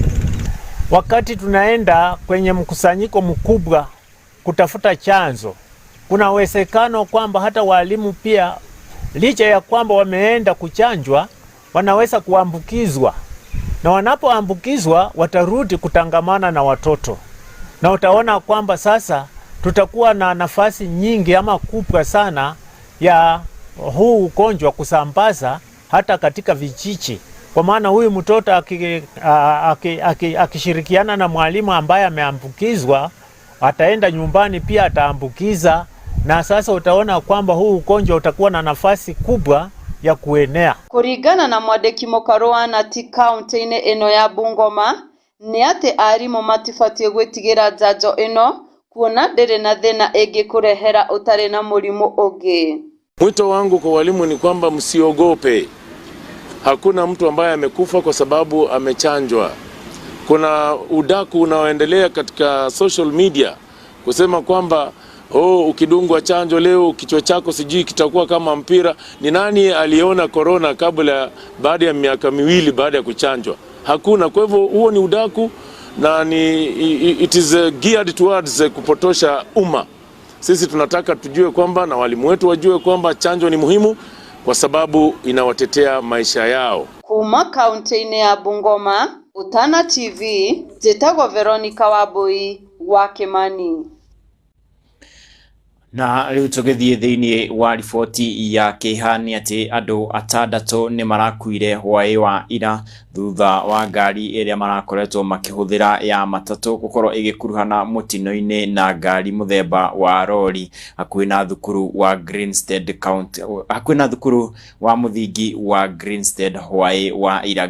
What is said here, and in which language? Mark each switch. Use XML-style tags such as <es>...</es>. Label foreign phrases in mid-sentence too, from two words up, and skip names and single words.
<sw>Wakati tunaenda kwenye mkusanyiko mkubwa kutafuta chanzo, kuna uwezekano kwamba hata walimu pia licha ya kwamba wameenda kuchanjwa wanaweza kuambukizwa, na wanapoambukizwa watarudi kutangamana na watoto, na utaona kwamba sasa tutakuwa na nafasi nyingi ama kubwa sana ya huu ugonjwa kusambaza hata katika vijiji, kwa maana huyu mtoto akishirikiana na mwalimu ambaye ameambukizwa ataenda nyumbani pia ataambukiza, na sasa utaona kwamba huu ugonjwa utakuwa na nafasi kubwa ya kuenea.</sw> <ki>Kuringana na mwandiki mukaru na ti kaunti-ini ino ya Bungoma ni ati arimu matibatie gwitigira njanjo ino kuona ndiri na thina ingi kurehera utari na murimu ungi.</ki> <sw>Mwito wangu kwa walimu ni kwamba msiogope. Hakuna mtu ambaye amekufa kwa sababu amechanjwa. Kuna udaku unaoendelea katika</sw> <en>social media</en> <sw>kusema kwamba ukidungwa chanjo leo kichwa chako sijui kitakuwa kama mpira. Ni nani aliona corona baada ya miaka 2 baada ya kuchanjwa? Hakuna. Kwa hivyo huo ni udaku na</sw> <en>it is geared towards</en> <sw>kupotosha umma. Sisi tunataka tujue kwamba na walimu wetu wajue kwamba chanjo ni muhimu kwa sababu inawatetea maisha yao.</sw> <ki>Kuma kaunti-ini ya Bungoma, Utana TV, Jetago Veronica Wabui wa Kimani. Na riu tugithie thiini wa riboti ya kihani ati andu 6 ni marakuire hwai wa ira thutha wa ngari iria marakoretwo makihuthira ya matatu gukorwo igikuruhana mutino-ini na ngari muthemba wa lori hakuhi na thukuru wa Greenstead County, hakuhi na thukuru wa muthingi wa Greenstead hwai wa ira.</ki>